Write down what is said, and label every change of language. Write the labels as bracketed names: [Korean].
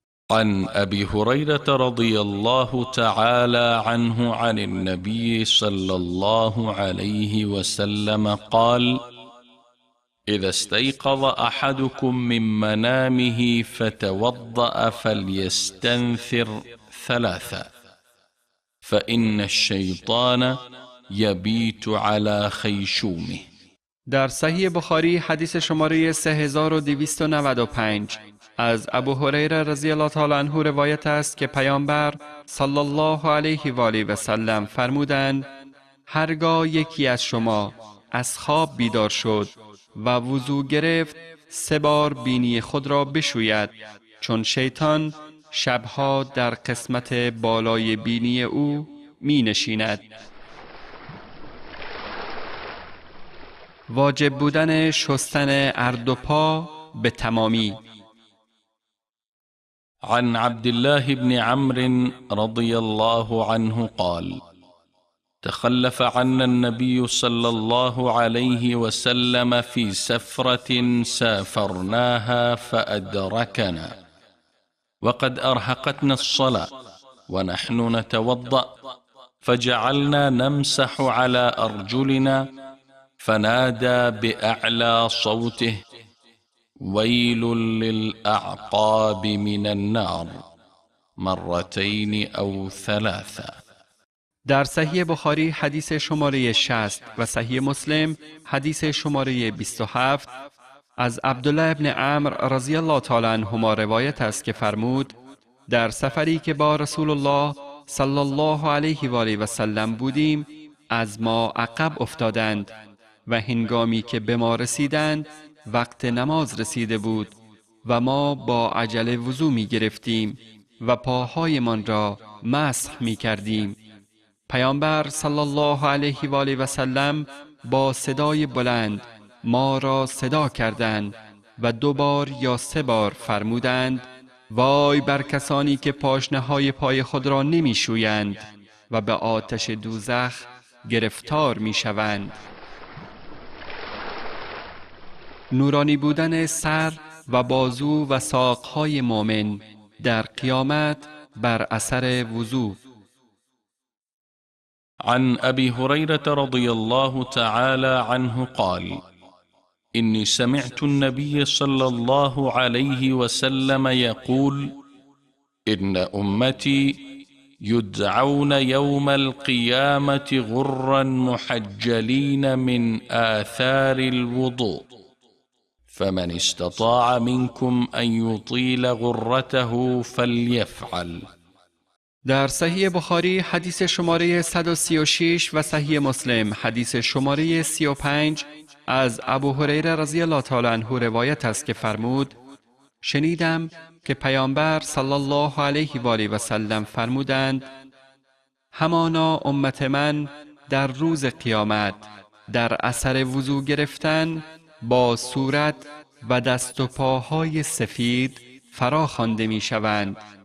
[Arabic] عن أبي هريرة رضي الله تعالى عنه عن النبي صلى الله عليه وسلم قال: إذا استيقظ أحدكم من منامه فتوضأ فليستنثر 3 فإن الشيطان يبيت على خيشومه. [Persian] در صحیح بخاری حدیث شماره 3295 از ابو هریره رضی الله تعالی عنه روایت است که پیامبر صلی الله علیه و آله و سلم فرمودند: هرگاه یکی از شما از خواب بیدار شد و وضو گرفت 3 بار بینی خود را بشوید، چون شیطان شبها در قسمت بالای بینی او می نشیند. واجب بودن شستن هر 2 پا به تمامی. [Arabic] عن عبد الله بن عمرو رضي الله عنه قال: تخلف عنا النبي صلى الله عليه وسلم في سفرة سافرناها فأدركنا وقد أرهقتنا الصلاة ونحن نتوضأ، فجعلنا نمسح على أرجلنا، فنادى بأعلى صوته: ويل للأعقاب من النار 2 أو 3. [Persian] در صحیح بخاری حدیث شماره 60 و صحیح مسلم حدیث شماره 27 از عبدالله ابن عمرو رضی الله تعالی عنهما روایت است که فرمود در سفری که با رسول الله صلی الله علیه و آله و سلم بودیم از ما عقب افتادند و هنگامی که به ما رسیدند وقت نماز رسیده بود و ما با عجله وضو می گرفتیم و پاهایمان را مسح می کردیم. پیامبر صلی الله علیه و آله و سلم با صدای بلند ما را صدا کردند و 2 بار یا 3 بار فرمودند وای بر کسانی که پاشنه‌های پای خود را نمی شویند و به آتش دوزخ گرفتار می شوند. نورانی بودن سر و بازو و ساقهای مؤمن در قیامت بر اثر وضو. [Arabic] عن أبي هريرة رضي الله تعالى عنه قال: إني سمعت النبي صلى الله عليه وسلم يقول: إن أمتي يدعون يوم القيامة غرا محجلين من آثار الوضوء، فمن استطاع منكم أن يطيل غرته فليفعل. [Persian] در صحیح بخاری حدیث شماره 136 و صحیح مسلم حدیث شماره 35 از ابو هریره رضی الله تعالی عنه روایت است که فرمود شنیدم که پیامبر صلی الله علیه و آله و سلم فرمودند همانا امت من در روز قیامت در اثر وضو گرفتن با صورت و دست و پاهای سفید فرا خوانده می شوند.